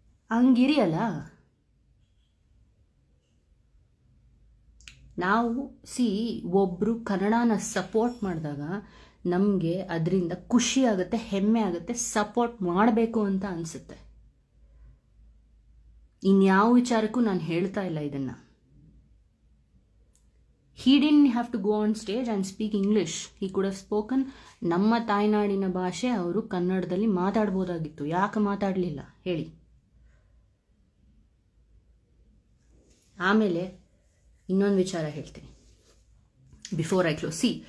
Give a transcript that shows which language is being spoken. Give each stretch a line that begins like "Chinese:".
Kannada: ಹಂಗಿರಿಯಲ್ಲ ನಾವು. ಒಬ್ಬರು ಕನ್ನಡನ ಸಪೋರ್ಟ್ ಮಾಡಿದಾಗ ನಮಗೆ ಅದರಿಂದ ಖುಷಿ ಆಗುತ್ತೆ, ಹೆಮ್ಮೆ ಆಗುತ್ತೆ, ಸಪೋರ್ಟ್ ಮಾಡಬೇಕು ಅಂತ ಅನಿಸುತ್ತೆ. ಇನ್ಯಾವ ವಿಚಾರಕ್ಕೂ ನಾನು ಹೇಳ್ತಾ ಇಲ್ಲ ಇದನ್ನು.
English: He didn't have to go on stage and speak English. He could have spoken
Kannada: ನಮ್ಮ ತಾಯ್ನಾಡಿನ ಭಾಷೆ ಅವರು ಕನ್ನಡದಲ್ಲಿ ಮಾತಾಡ್ಬೋದಾಗಿತ್ತು. ಯಾಕೆ ಮಾತಾಡಲಿಲ್ಲ ಹೇಳಿ? ಆಮೇಲೆ ಇನ್ನೊಂದು ವಿಚಾರ ಹೇಳ್ತೀನಿ
English: Before I close.